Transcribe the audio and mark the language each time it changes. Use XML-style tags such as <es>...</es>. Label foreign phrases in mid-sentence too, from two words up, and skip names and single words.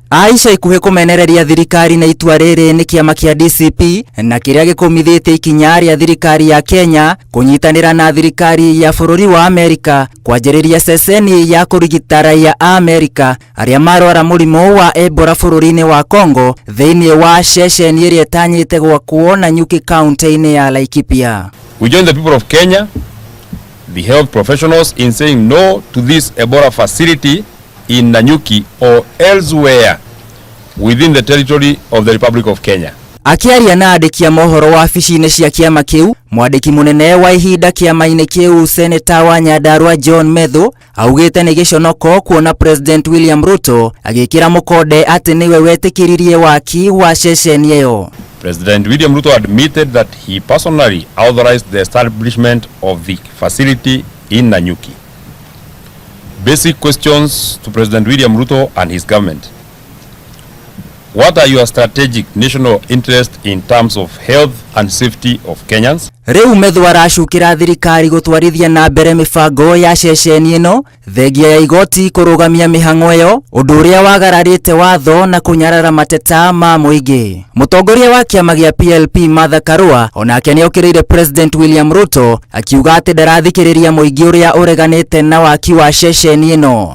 <ki>Aisha ikuhe kumenereria thirikari na itua riri ni kiama kia DCP na kiria gikumithite ikinya ria thirikari ya Kenya kunyitanira na thirikari ya bururi wa Amerika kwanjiriria ceceni ya kurigita raia a Amerika aria marwara murimu wa Ebola bururi-ini wa Congo thiini wa ceceni iria tanyite gwakwo Nanyuki county-ini ya Laikipia.</ki> <en>We join the people of Kenya, the health professionals, in saying no to this Ebola facility in Nanyuki or elsewhere within the territory of the Republic of Kenya.</en> <ki>Akiaria na andiki a mohoro wa afisi-ini cia kiama kiu, mwandiki munene wa ihinda kiama-ini kiu Seneta wa Nyandarua John Methu augite ni giconoko kuona President William Ruto agikira mukonde ati niwe wetikiririe waki wa ceceni iyo.</ki> <en>President William Ruto admitted that he personally authorized the establishment of the facility in Nanyuki. Basic questions to President William Ruto and his government. What are your strategic national interests in terms of health and safety of Kenyans?</en> <ki>Riu Methu aracukira thirikari gutwarithia na mbere mibango ya ceceni ino thegia ya igoti kurugamia mihango iyo undu uria wagararite watho na kunyarara mateta ma muingi. Mutongoria wa kiama gia PLP Martha Karua onake ni okiriire President William Ruto akiuga ati ndarathikiriria muingi uria ureganite na waki wa ceceni ino.</ki>